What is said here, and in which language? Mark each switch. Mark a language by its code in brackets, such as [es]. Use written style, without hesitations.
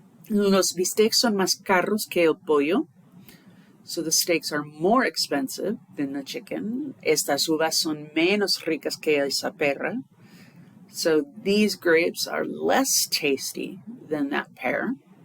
[es] Los bistecs son más caros que el pollo. [en] So the steaks are more expensive than the chicken. [es] Estas uvas son menos ricas que esa pera. [en] So these grapes are less tasty than that pear.